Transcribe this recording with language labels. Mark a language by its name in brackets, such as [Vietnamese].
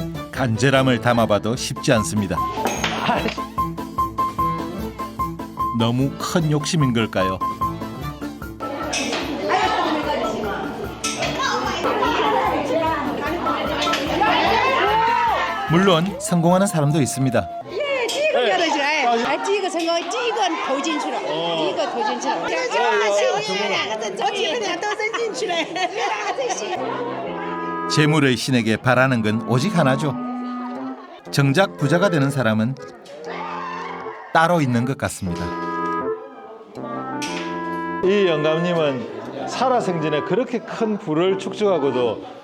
[Korean] 간절함을 담아봐도 쉽지 않습니다. 너무 큰 욕심인 걸까요? 물론 성공하는 사람도 있습니다. [Chinese] 第一个掉下来，第一个成功，第一个投进去了，第一个投进去了。我几个人都扔进去了，最幸。 [Korean] 재물의 신에게 바라는 건 오직 하나죠. 정작 부자가 되는 사람은 따로 있는 것 같습니다. 이 영감님은 살아생전에 그렇게 큰 부를 축적하고도